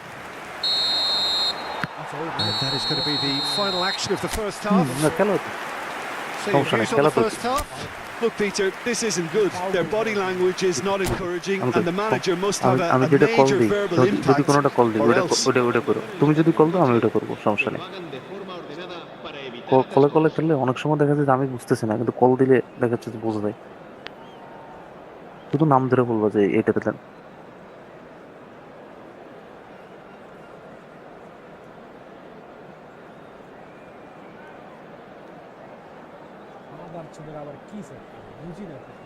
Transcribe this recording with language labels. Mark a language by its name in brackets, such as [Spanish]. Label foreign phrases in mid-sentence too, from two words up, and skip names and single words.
[English] And that is going to be the final action of the first half. [Bangla] না খেলো, [English] So your [Bangla] সমস্যা নেই, [English] views on [Bangla] খেলা [English] the [Bangla] তো। [English] first half? Look, Peter, this isn't good. Their body language is not encouraging, [Bangla] আমি [English] and the manager must have a [Bangla] আমি যেটা কল [English] major [Bangla] দিই, [English] verbal [Bangla] যদি [English] impact, [Bangla] কোনোটা কল দিই, [English] or [Bangla] ওটা [English] else. [Bangla] ওটা করো। তুমি যদি কল দাও আমি ওটা করবো, সমস্যা নেই। [Spanish] hagan de forma ordenada para evitar [Bangla] কলে কলে খেললে অনেক সময় দেখা যায় যে আমি বুঝতেছি না, কিন্তু কল দিলে দেখা যাচ্ছে যে বোঝা যায়। শুধু নাম ধরে বলবো যে এইটাতে দেন। আবার ছোটরা আবার কি স্যার বুঝি না